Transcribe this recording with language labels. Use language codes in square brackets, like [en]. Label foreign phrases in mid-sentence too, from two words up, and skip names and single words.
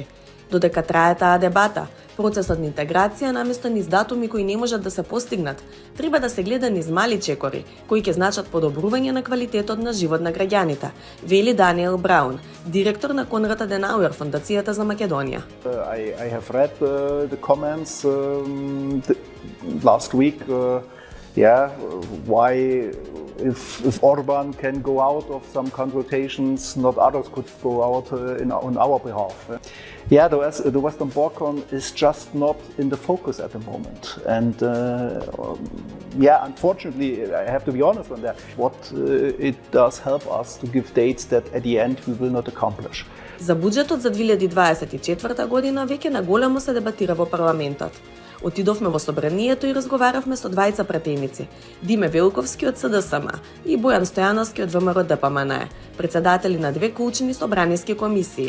[mk] Додека трае таа дебата, процесот на интеграција наместо низ датуми кои не можат да се постигнат, треба да се гледа низ мали чекори, кои ќе значат подобрување на квалитетот на живот на граѓаните, вели Даниел Браун, директор на Конрад Аденауер Фондацијата за Македонија. [en] I have read the comments last week. Why if Orban can go out of some consultations, not others could go out on our behalf. The Western Balkan is just not in the focus at the moment. And unfortunately, I have to be honest on that. What it does help us to give dates that at the end we will not accomplish. [mk] За буџетот за 2024 година веќе наголемо се дебатира во парламентот. Отидовме во собранието и разговаравме со двајца пратеници, Диме Велковски од СДСМ и Бојан Стојановски од ВМРО ДПМН, председатели на две клучни собраниски комисии.